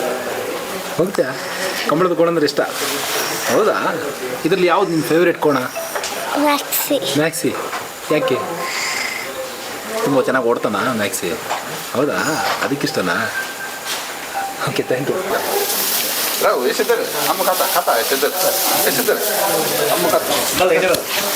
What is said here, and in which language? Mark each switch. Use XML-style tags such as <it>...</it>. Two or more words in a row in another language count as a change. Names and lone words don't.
<kn>ಕಂಬಳದ ಕೋಣ ಅಂದ್ರೆ ಇಷ್ಟ? ಹೌದಾ? ಇದರಲ್ಲಿ ಯಾವ್ದು ನಿಮ್ಮ ಫೇವ್ರೇಟ್ ಕೋಣ? ಮ್ಯಾಕ್ಸಿ. ಯಾಕೆ? ತುಂಬ ಚೆನ್ನಾಗಿ ಓಡ್ತಾನಾ ಮ್ಯಾಕ್ಸಿ? ಹೌದಾ? ಅದಕ್ಕಿಷ್ಟನಾ?</kn> <en>okay, thank you. Bravo, ese deve. Kamu kata, ese deve. Ese deve. Kamu kata.</en>